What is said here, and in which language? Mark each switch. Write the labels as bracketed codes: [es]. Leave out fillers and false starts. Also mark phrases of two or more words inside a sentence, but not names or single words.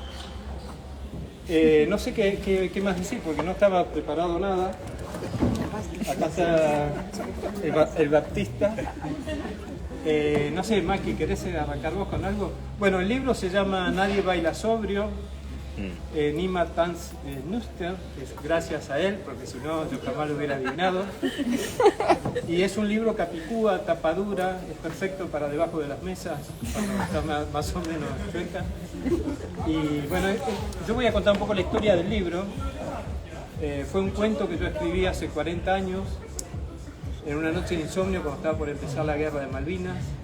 [es] No sé qué más decir, porque no estaba preparado nada. Acá está el Baptista. No sé, Maki, ¿querés arrancar vos con algo? Bueno, el libro se llama Nadie baila sobrio. [de] Niemand tanzt nüchtern, [es] gracias a él, porque si no yo jamás lo hubiera adivinado. Y es un libro capicúa, tapadura, es perfecto para debajo de las mesas, cuando está más o menos chueca. Y bueno, yo voy a contar un poco la historia del libro. Fue un cuento que yo escribí hace 40 años, en una noche de insomnio cuando estaba por empezar la guerra de Malvinas.